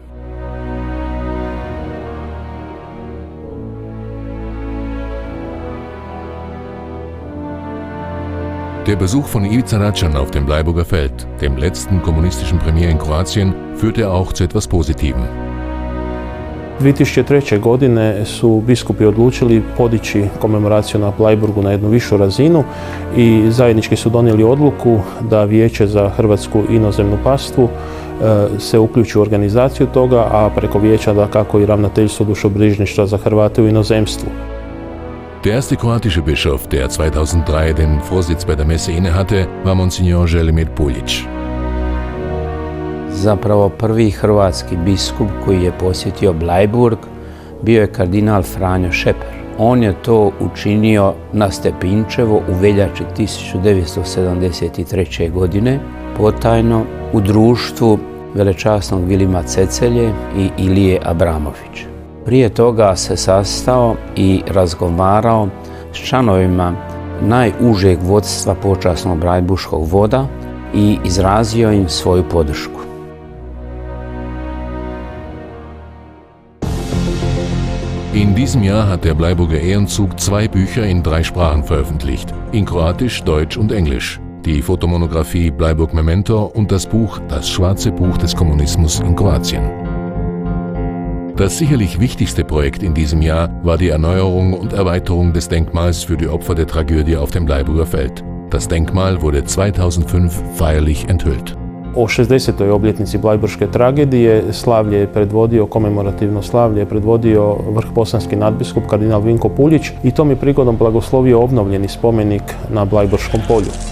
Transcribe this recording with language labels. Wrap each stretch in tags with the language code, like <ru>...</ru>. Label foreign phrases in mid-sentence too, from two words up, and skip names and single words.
<de>Der Besuch von Ivica Račan auf dem Bleiburger Feld, dem letzten kommunistischen Premier in Kroatien, führte auch zu etwas Positivem.</de> <hr>2003. godine su biskupi odlučili podići komemoraciju na Bleiburgu na jednu višu razinu i zajednički su donijeli odluku da Vijeće za hrvatsku inozemnu pastvu se uključi u organizaciju toga, a preko vijeća dakako i ravnateljstvo dušobrižništva za Hrvate u inozemstvu.</hr> <de>Der erste kroatische Bischof, der 2003 den Vorsitz bei der Messe innehatte, war Monsignor Želimir Puljić.</de> <hr>Zapravo prvi hrvatski biskup koji je posjetio Bleiburg bio je kardinal Franjo Šeper. On je to učinio na Stepinčevo u veljači 1973. godine, potajno u društvu velečasnog Vilima Cecelje i Ilije Abramovića. Prije toga se sastao i razgovarao s članovima najužeg vodstva počasnog Bleiburškog voda i izrazio im svoju podršku.</hr> <de>In diesem Jahr hat der Bleiburger Ehrenzug 2 Bücher in 3 Sprachen veröffentlicht, in Kroatisch, Deutsch und Englisch. Die Fotomonographie Bleiburg Memento und das Buch Das schwarze Buch des Kommunismus in Kroatien. Das sicherlich wichtigste Projekt in diesem Jahr war die Erneuerung und Erweiterung des Denkmals für die Opfer der Tragödie auf dem Bleiburger Feld. Das Denkmal wurde 2005 feierlich enthüllt.</de> <hr>O 60. obljetnici Bleiburške tragedije slavlje je predvodio, komemorativno slavlje je predvodio vrhbosanski nadbiskup kardinal Vinko Puljić i tom je prigodom blagoslovio obnovljeni spomenik na Bleiburškom polju.</hr>